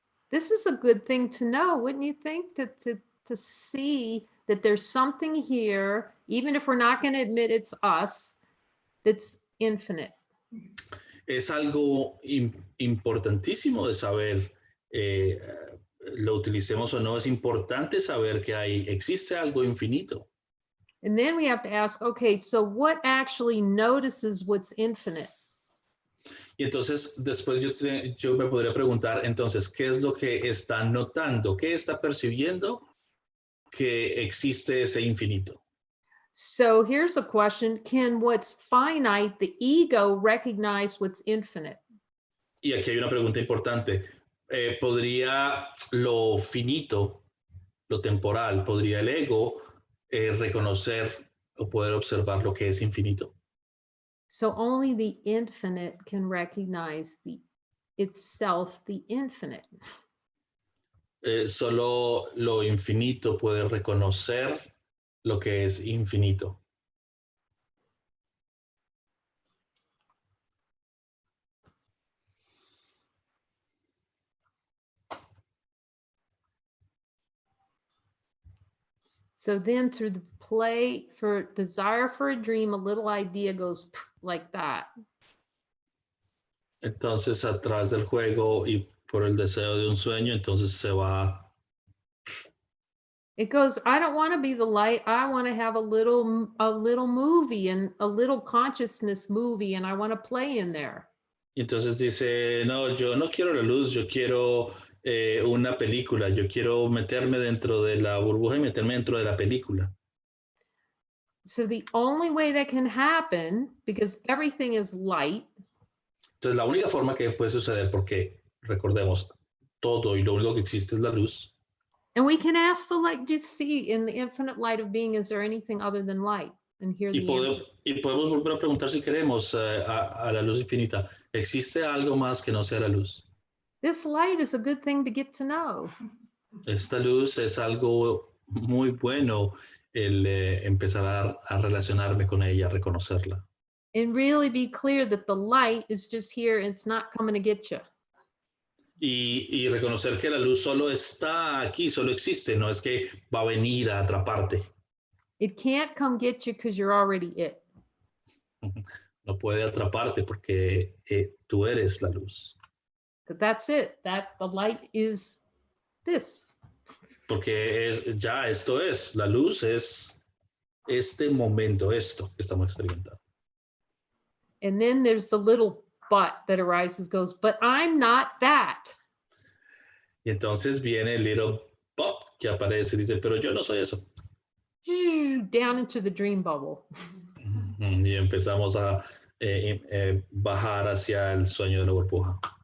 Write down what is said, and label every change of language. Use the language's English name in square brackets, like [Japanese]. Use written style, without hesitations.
[English] This is a good thing to know, wouldn't you think? To see that there's something here, even if we're not going to admit it's us, that's infinite. [Spanish] Es algo importantísimo de saber, lo utilicemos o no, es importante saber que existe algo infinito. [English] And then we have to ask, okay, so what actually notices what's infinite? [Spanish] Y entonces después yo me podría preguntar, entonces, ¿qué es lo que está notando? ¿Qué está percibiendo que existe ese infinito? [English] So here's a question. Can what's finite, the ego, recognize what's infinite? [Spanish] Y aquí hay una pregunta importante. ¿Podría lo finito, lo temporal, podría el ego reconocer o poder observar lo que es infinito? [English] So only the infinite can recognize itself, the infinite. [Spanish] Solo lo infinito puede reconocer lo que es infinito. [English] So then through the play for desire for a dream, a little idea goes like that. [Spanish] Entonces, a través del juego y por el deseo de un sueño, entonces se va. [English] It goes, I don't want to be the light. I want to have a little movie and a little consciousness movie, and I want to play in there. [Spanish] Y entonces dice, no, yo no quiero la luz, yo quiero una película, yo quiero meterme dentro de la burbuja y meterme dentro de la película. [English] So the only way that can happen, because everything is light. [Spanish] Entonces, la única forma que puede suceder, porque recordemos, todo y lo único que existe es la luz. [English] And we can ask the light, just see in the infinite light of being, is there anything other than light? And hear the answer. [Spanish] Y podemos volver a preguntar si queremos a la luz infinita, ¿existe algo más que no sea la luz? [English] This light is a good thing to get to know. [Spanish] Esta luz es algo muy bueno el empezar a relacionarme con ella, a reconocerla. [English] And really be clear that the light is just here. It's not coming to get you. [Spanish] Y reconocer que la luz solo está aquí, solo existe, no es que va a venir a atraparte. [English] It can't come get you because you're already it. [Spanish] No puede atraparte porque tú eres la luz. [English] But that's it. That the light is this. [Spanish] Porque esto es, la luz es este momento, esto que estamos experimentando. [English] And then there's the little but that arises, goes, but I'm not that. [Spanish] Y entonces viene el [English] little but [Spanish] que aparece y dice, pero yo no soy eso. [English] Down into the dream bubble. [Spanish] Y empezamos a bajar hacia el sueño de la burbuja.